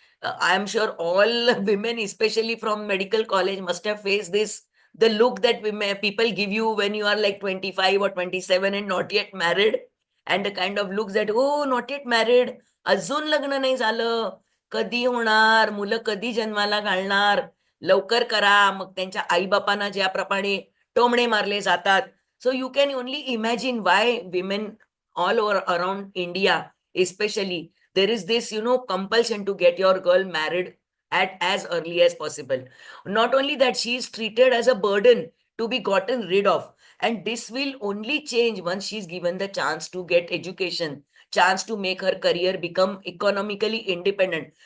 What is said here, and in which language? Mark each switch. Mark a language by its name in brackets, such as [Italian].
[English] I am sure all women, especially from medical college, must have faced this. The look that people give you when you are like 25 or 27 and not yet married, and the kind of looks that, oh, not yet married, [Marathi] अजून लग्न नाही झालं, कधी होणार, मुलं कधी जन्माला घालणार, लवकर करा. मग त्यांच्या आईबापांना ज्याप्रमाणे टोमणे मारले जातात. [English] So you can only imagine why women all over around India, especially, there is this, compulsion to get your girl married at as early as possible. Not only that, she is treated as a burden to be gotten rid of. And this will only change once she's given the chance to get education, chance to make her career become economically independent.